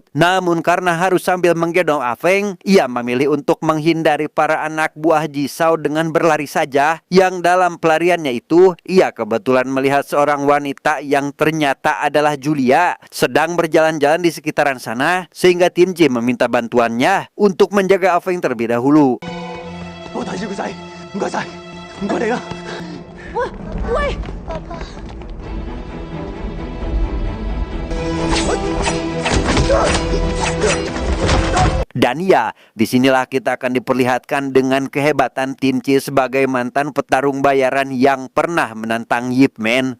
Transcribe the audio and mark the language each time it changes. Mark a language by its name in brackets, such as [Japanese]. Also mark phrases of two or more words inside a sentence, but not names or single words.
[Indonesian] Namun karena harus sambil menggendong Afeng, ia memilih untuk menghindari para anak buah Jisao dengan berlari saja. Yang dalam pelariannya itu, ia kebetulan melihat seorang wanita yang ternyata adalah Julia sedang berjalan-jalan di sekitaran sana, sehingga Tinci meminta bantuannya untuk menjaga Afeng terlebih dahulu. [Cantonese] 我睇住個仔，唔該晒，唔該你啦。喂喂，爸爸。 [Indonesian] Dan ya, disinilah kita akan diperlihatkan dengan kehebatan Tinci sebagai mantan petarung bayaran yang pernah menantang Yip Man.